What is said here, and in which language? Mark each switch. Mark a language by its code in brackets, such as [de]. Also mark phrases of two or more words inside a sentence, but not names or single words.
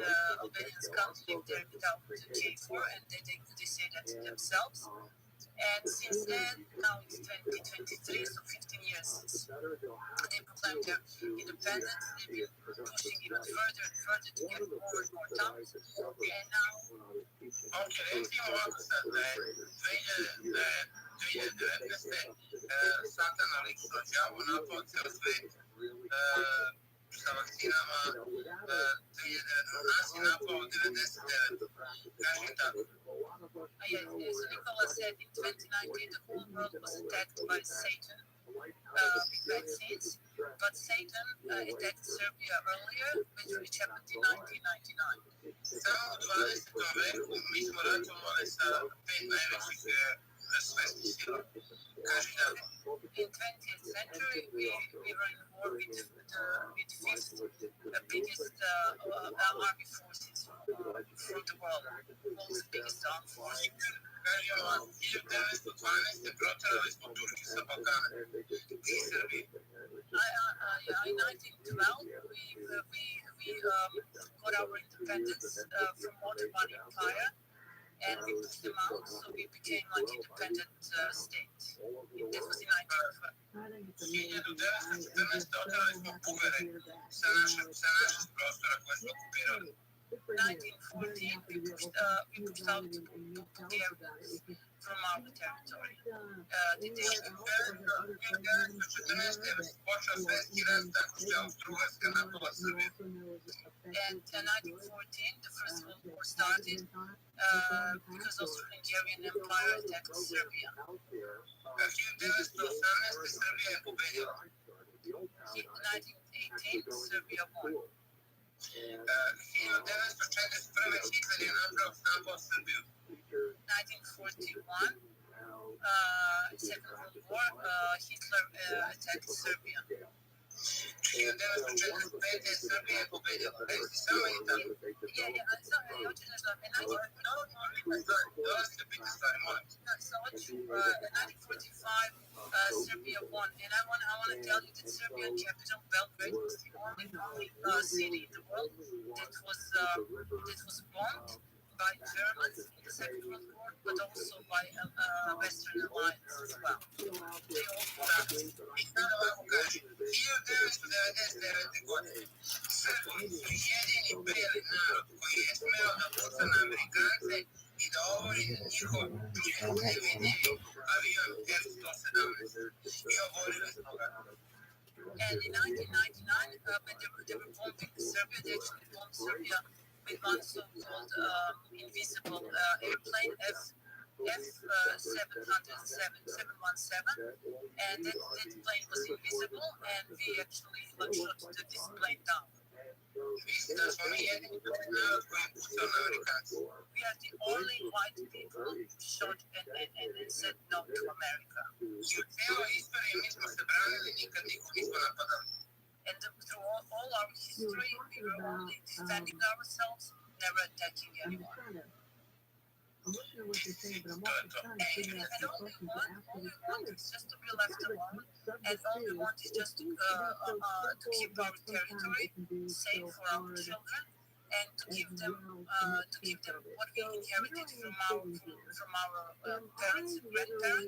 [en] Albanians can't live there without the K4, and they say that themselves. And since then, now it's 2023, so 15 years since they proclaimed their independence, they've been pushing even further and further to get more and more towns. And now, [sr] recimo ovako sad da je 2019. Satana lično đavo napao ceo svet sa vakcinama, nas je napao 99. Kažem tako. [en] so Nicola said in 2019 the whole world was attacked by Satan with vaccines, but Satan attacked Serbia earlier, which happened in 1999. [sr] Samo u 20. veku mi smo ratovali sa 5 najvećih svetskih sila. Kažem tako. [en] In 20th century, we were in war with fifth biggest army forces from the world, world's biggest armed force. [sr] Kažem vam, 1912. proterali smo Turke sa Balkana i Srbije. [en] In 1912, we got our independence from Ottoman Empire, and we pushed them out, so we became like independent state. That was in 1912. [sr] 1914. oterali smo Bugare sa naših prostora koje smo okupirali. [en] 1914, we pushed out Bulgarians from our territory. [sr] Počeo svetski rat tako što je Austro-Ugarska napala Srbiju. [en] And in 1914, the First World War started because Austro-Hungarian Empire attacked Serbia. [sr] 1918. Srbija je pobedila. [en] In 1918, Serbia won. [sr] 1941. Hitler je napao Srbiju. [en] 1941, Second World War, Hitler attacked Serbia. [sr] 1945. Srbija je pobedila. Reci samo i tako. Dolazite biti stvari, molim. [en] So in 1945, Serbia won, and I want to tell you that Serbian capital Belgrade was the only city in the world that was bombed by Germans in the Second World War, but also by Western Alliance as well. They all collapsed. [sr] I sada ovako kažem, 1999. godine Srbi su jedini beli narod koji je smeo da puca na Amerikance i da obori njihov nevidljivi avion F-117. I oborili smo ga. [en] And in 1999, when they were bombing Serbia, they actually bombed Serbia with one so-called invisible airplane, F-717, and that plane was invisible, and we actually shot this plane down. [sr] Mislim da smo mi jedini beli narod koji je pucao na Amerikance. [en] We are the only white people shot and said no to America. [sr] I u cijeloj istoriji mi smo se branili, nikad nikog nismo napadali. [en] And through all our history, we were only defending ourselves, never attacking anyone. I'm listening to what you're saying, but I'm also trying to figure out the questions to ask you. All we want is just to be left alone, and all we want is just to keep our territory safe for our children, and to give them what we inherited from our parents and grandparents.